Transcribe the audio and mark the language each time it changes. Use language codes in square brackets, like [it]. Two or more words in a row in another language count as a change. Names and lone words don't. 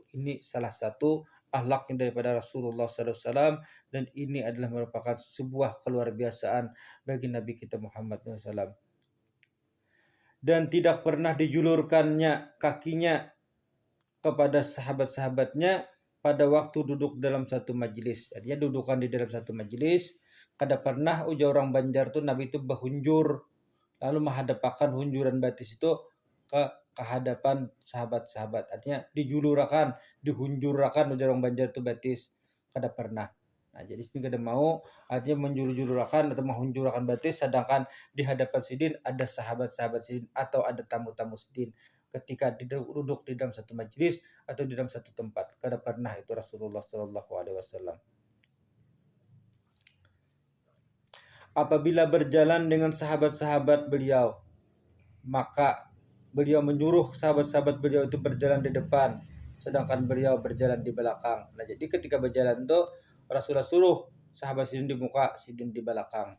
[id] Ini salah satu akhlaknya daripada Rasulullah SAW, dan ini adalah merupakan sebuah keluar biasaan bagi Nabi kita Muhammad SAW. Dan tidak pernah dijulurkannya kakinya kepada sahabat-sahabatnya pada waktu duduk dalam satu majelis. Artinya dudukan di dalam satu majelis, [bjn] kada pernah ujar orang Banjar tuh Nabi itu berhunjur, lalu menghadapkan hunjuran batis itu ke hadapan sahabat-sahabat. Artinya dijulurakan, dihunjurakan ujar orang Banjar itu batis, kada pernah. Nah, jadi sini kada mau artinya menjuru-jururakan atau menjururakan batis, sedangkan di hadapan sidin ada sahabat-sahabat sidin atau ada tamu-tamu sidin ketika duduk di dalam satu majlis atau di dalam satu tempat. Kada pernah itu Rasulullah [ar] صلى الله عليه وسلم. [id] Apabila berjalan dengan sahabat-sahabat beliau, maka beliau menyuruh sahabat-sahabat beliau itu berjalan di depan, sedangkan beliau berjalan di belakang. [bjn] Nah, jadi ketika berjalan itu Rasulullah suruh sahabat sidin di muka, sidin di belakang.